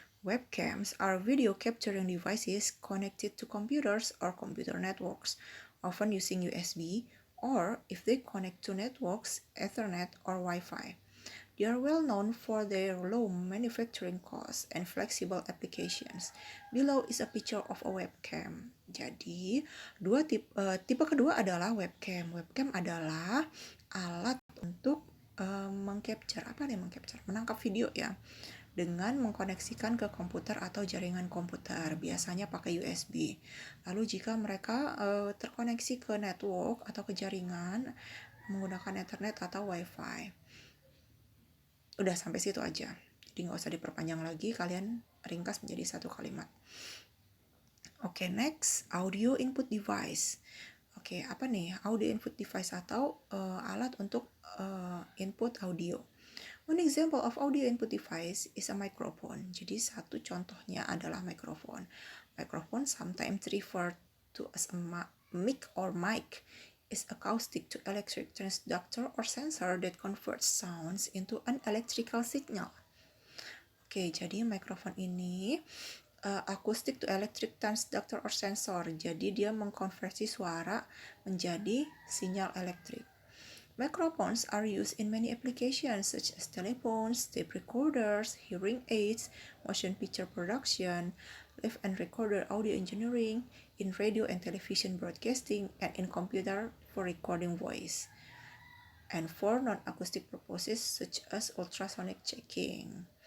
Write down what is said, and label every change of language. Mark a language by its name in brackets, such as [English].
[English] Webcams are video capturing devices connected to computers or computer networks, often using USB, or if they connect to networks, Ethernet or Wi-Fi. They are well known for their low manufacturing costs and flexible applications. Below is a picture of a webcam. [Indonesian] Jadi, tipe kedua adalah webcam. Webcam adalah alat untuk menangkap video ya, dengan mengkoneksikan ke komputer atau jaringan komputer, biasanya pakai USB. Lalu jika mereka terkoneksi ke network atau ke jaringan menggunakan Ethernet atau Wi-Fi. Udah sampai situ aja, jadi nggak usah diperpanjang lagi, kalian ringkas menjadi satu kalimat. Oke, next, audio input device. Oke, apa nih audio input device atau alat untuk input audio? [English] One example of audio input device is a microphone. [Indonesian] Jadi satu contohnya adalah microphone. [English] Microphone sometimes referred to as a mic or mic is acoustic to electric transducer or sensor that converts sounds into an electrical signal. [Indonesian] Oke, jadi microphone ini [English] acoustic to electric transducer or sensor. [Indonesian] Jadi dia mengkonversi suara menjadi sinyal elektrik. [English] Microphones are used in many applications such as telephones, tape recorders, hearing aids, motion picture production, live and recorded audio engineering, in radio and television broadcasting, and in computer for recording voice, and for non-acoustic purposes such as ultrasonic checking.